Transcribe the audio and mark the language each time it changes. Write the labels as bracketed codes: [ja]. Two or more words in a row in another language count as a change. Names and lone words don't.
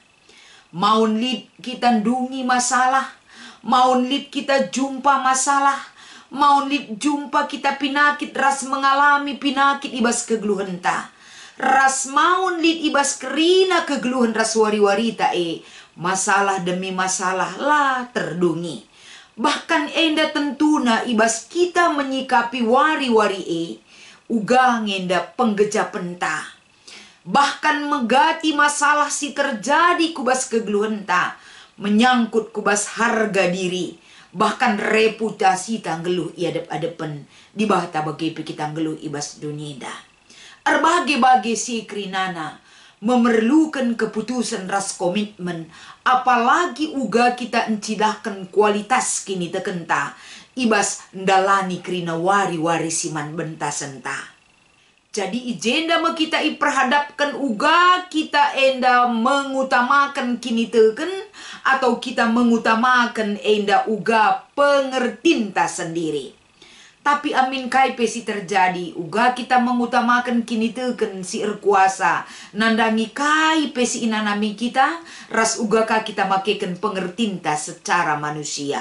[btx] Maun lid kita ndungi masalah. Maun lid kita jumpa masalah. Maun lid jumpa kita pinakit ras mengalami pinakit ibas kegeluhan ta. Ras maun lid ibas kerina kegeluhan ras wari-wari ta [id] masalah demi masalah [btx] lah terdungi. Bahkan enda tentuna ibas kita menyikapi wari-wari uga ngenda penggejapan ta. Bahkan megati masalah si terjadi kubas kegeluhan ta. Menyangkut kubas [id] harga diri. [btx] Bahkan reputasi ta ngeluh iadep-adepen. Di bahata bagepe kita ngeluh ibas dunia da. Erbage-bage si krinana. [id] Memerlukan keputusan ras komitmen. [btx] Apalagi uga kita encidahkan kualitas kini tekenta. Ibas ndalani krina wari-wari siman bentasenta. Jadi ijenda me kita iperhadapkan uga kita enda mengutamakan kini teken. [id] Atau kita mengutamakan [btx] enda uga pengertinta sendiri. Tapi amin kai pesi terjadi. Uga kita mengutamakan kini teken si erkuasa. Nandangi kai pesi inanami kita. Ras uga ka kita makekan pengertinta [id] secara manusia.